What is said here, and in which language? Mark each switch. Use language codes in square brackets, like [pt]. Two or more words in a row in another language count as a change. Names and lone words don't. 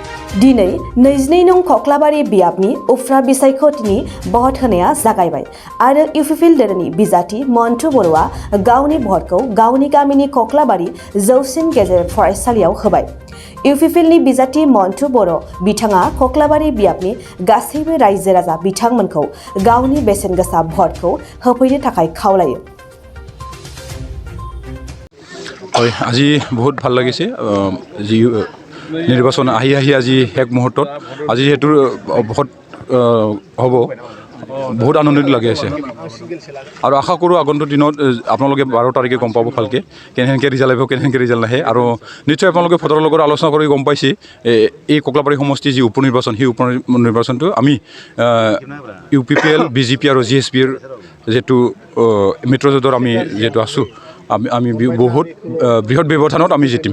[brx] दिनै 22 नं खख्लाबारि बियाबनि उफ्रा बिसायख'थिनि भट होनाया जागायबाय आरो [en] UPPL দল [brx] बिजाथि मन्टु बर'आ गावनि भटखौ गावनि गामिनि खख्लाबारि जौसिन गेजेर फरायसालियाव होबाय। UPPLनि बिजाथि मन्टु बर' बिथाङा खख्लाबारि बियाबनि गासैबो रायजो राजा बिथांमोनखौ गावनि बेसेन गोसा भटखौ होफैनो थाखाय खावलायो। [as] আজি বহুত ভাল লাগিছে যি নিৰ্বাচন আহি আজি এক মুহূৰ্তত আজি যেহেতু ভোট হ'ব বহুত আনন্দিত লাগি আছে আৰু আশা কৰোঁ আগন্তুক দিনত আপোনালোকে 12 তাৰিখে গম পাব ভালকে কেনেকৈ ৰিজাল্ট আহিব কেনেকৈ ৰিজাল্ট নাহে আৰু নিশ্চয় আপোনালোকে ভোটৰ লগত আলোচনা কৰি গম পাইছে এই ককলাবাৰী সমষ্টি যি উপ নিৰ্বাচন সেই উপ নিৰ্বাচনটো আমি UPPL BJP আৰু GSPৰ যেটো মিত্ৰজোঁটৰ আমি যেটো আছোঁ আমি বহুত বৃহৎ ব্যৱধানত আমি জিতিম।